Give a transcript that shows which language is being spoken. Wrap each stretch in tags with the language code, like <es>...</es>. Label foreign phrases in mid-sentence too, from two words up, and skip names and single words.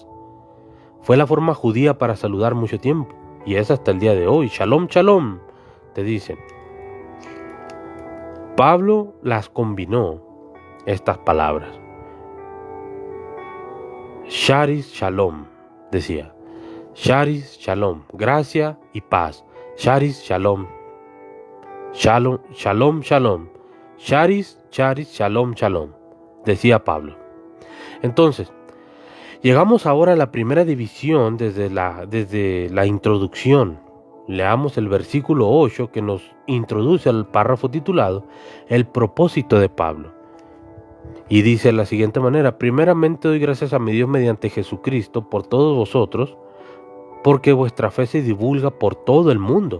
<es>Fue la forma judía para saludar mucho tiempo, y es hasta el día de hoy,</es> <he>shalom, shalom,</he> <es>te dicen. Pablo las combinó, estas palabras. Charis, shalom, decía. Charis, shalom, gracia y paz. Charis,</es> <he>shalom. Shalom, shalom, shalom.</he> <el>Charis, charis,</el> <he>shalom, shalom,</he> <es>decía Pablo. Entonces, llegamos ahora a la primera división desde la introducción. Leamos el versículo 8 que nos introduce al párrafo titulado El propósito de Pablo. Y dice de la siguiente manera: primeramente doy gracias a mi Dios mediante Jesucristo por todos vosotros, porque vuestra fe se divulga por todo el mundo.</es>